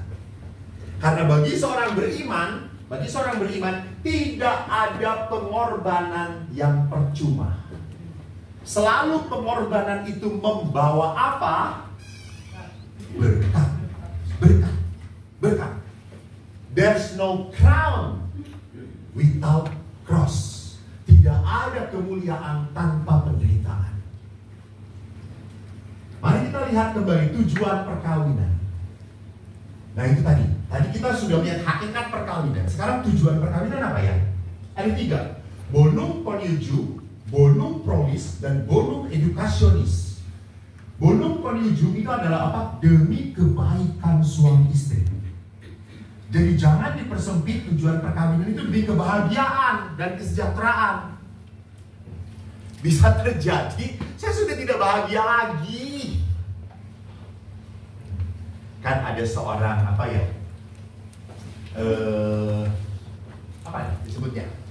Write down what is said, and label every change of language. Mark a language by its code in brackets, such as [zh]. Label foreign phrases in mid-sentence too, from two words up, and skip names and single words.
[id] Karena bagi seorang beriman tidak ada pengorbanan yang percuma. Selalu pengorbanan itu membawa apa? Berkat. [en] There's no crown without cross. [id] Tidak ada kemuliaan tanpa penderitaan. Mari kita lihat kembali tujuan perkawinan. Nah itu tadi kita sudah lihat hakikat perkawinan. Sekarang tujuan perkawinan apa ya? Ada 3. [la] Bonum conjugium, bonum promis, dan bonum educationis. Bonum conjugium [id] itu adalah apa? Demi kebaikan suami istri. Jadi jangan dipersempit, tujuan perkawinan itu demi kebahagiaan dan kesejahteraan. Bisa terjadi, saya sudah tidak bahagia lagi. Kan ada seorang apa ya disebutnya?